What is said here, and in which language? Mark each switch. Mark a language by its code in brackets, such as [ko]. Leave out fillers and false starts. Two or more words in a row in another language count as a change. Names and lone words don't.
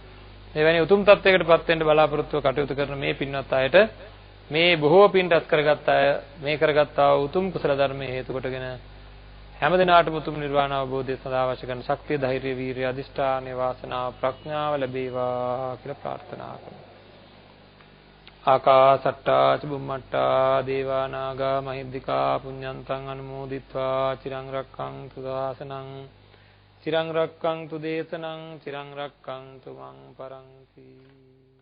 [si] එවැනි උතුම් තත්වයකටපත් වෙන්න බලාපොරොත්තුව කටයුතු කරන මේ පින්වත් අයට මේ බොහෝ පින් රැස් කරගත්ත අය මේ කරගත්තා උතුම් කුසල ධර්මයේ හේතු කොටගෙන හැම දිනාටම උතුම් නිර්වාණ අවබෝධය සඳහා අවශ්‍ය කරන ශක්තිය, ධෛර්යය, වීරිය, අධිෂ්ඨානය, වාසනාව, ප්‍රඥාව ලැබේවා කියලා ප්‍රාර්ථනා කරමු. [pi] ආකාසට්ටා චුම්මට්ටා දේවා නාග මහිද්దికා පුඤ්ඤන්තං අනුමෝදිත්වා චිරං රක්ඛන්තු දාසනං චිරං රක්ඛන්තු දේශනං චිරං රක්ඛන්තු මං පරන්ති.